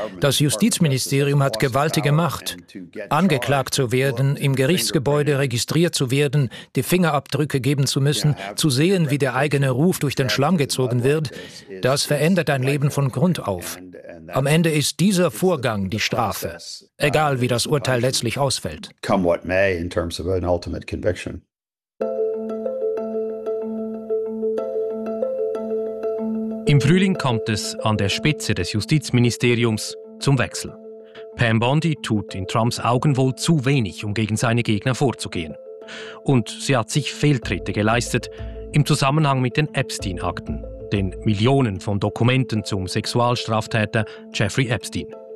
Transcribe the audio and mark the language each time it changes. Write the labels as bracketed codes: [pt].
[de] Das Justizministerium hat gewaltige Macht. Angeklagt zu werden, im Gerichtsgebäude registriert zu werden, die Fingerabdrücke geben zu müssen, zu sehen, wie der eigene Ruf durch den Schlamm gezogen wird, das verändert dein Leben von Grund auf. Am Ende ist dieser Vorgang die Strafe, egal wie das Urteil letztlich ausfällt. [en] Come what may in terms of an ultimate conviction. [de] Im Frühling kommt es an der Spitze des Justizministeriums zum Wechsel. Pam Bondi tut in Trumps Augen wohl zu wenig, um gegen seine Gegner vorzugehen. Und sie hat sich Fehltritte geleistet im Zusammenhang mit den Epstein-Akten, den Millionen von Dokumenten zum Sexualstraftäter Jeffrey Epstein.